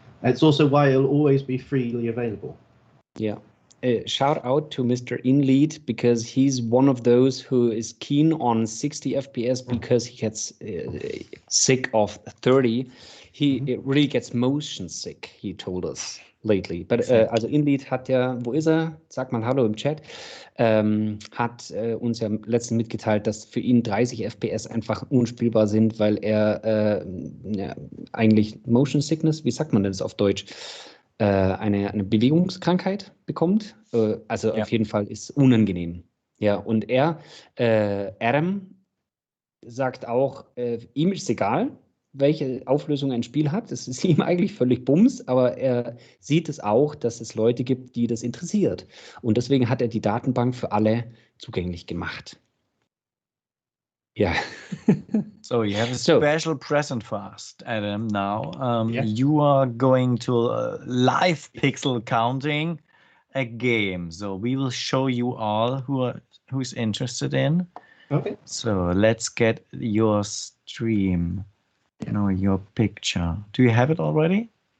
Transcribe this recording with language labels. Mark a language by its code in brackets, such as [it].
[en] It's also why it'll always be freely available. Yeah. Shout out to Mr. InLead, because he's one of those who is keen on 60 FPS because he gets sick of 30. He really gets motion sick, he told us lately. But [de] also InLead hat ja, wo ist er? Sag mal Hallo im Chat. Hat uns ja letztens mitgeteilt, dass für ihn 30 FPS einfach unspielbar sind, weil er eigentlich Motion Sickness, wie sagt man das auf Deutsch, eine Bewegungskrankheit bekommt. Also auf jeden Fall ist unangenehm. Ja, und Adam sagt auch, ihm ist egal, welche Auflösung ein Spiel hat. Das ist ihm eigentlich völlig Bums, aber er sieht es auch, dass es Leute gibt, die das interessiert. Und deswegen hat er die Datenbank für alle zugänglich gemacht. Ja. [en] So you have a special present for us, Adam, now. You are going to live pixel counting a game. So we will show you all who's interested in. Okay. So let's get your stream. Your picture. Do you have it already?